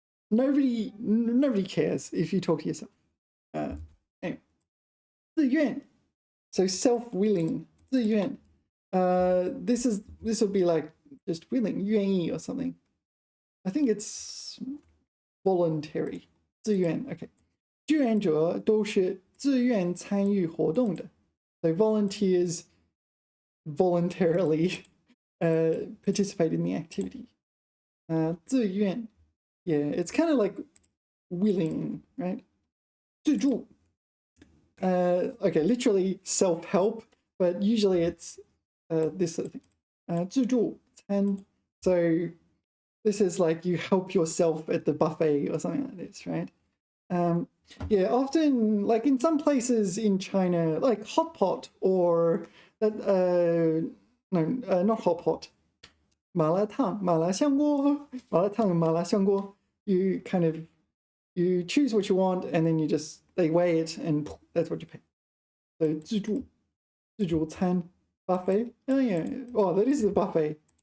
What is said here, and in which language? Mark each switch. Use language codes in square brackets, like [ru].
[en] Nobody cares if you talk to yourself. Anyway. 自愿.So self-willing. 自愿. This will be like just willing, 愿意 or something. I think it's voluntary. 自愿.Okay. [zh] 志愿者都是自愿参与活动的. [en] So volunteers voluntarily participate in the activity. [zh] 自愿. [en] Yeah, it's kind of like willing, right? [zh] 自助. [en] Okay, literally self-help, but usually it's this sort of thing. [zh] 自助餐. [en] So this is like you help yourself at the buffet or something like this, right? Yeah, often, like in some places in China, like hot pot or no, not hot pot. [zh] 麻辣烫, 麻辣香锅, 麻辣烫, 麻辣香锅. [en] You kind of, you choose what you want and then they weigh it and that's what you pay. So 自助餐, buffet. Oh yeah, oh that is the buffet.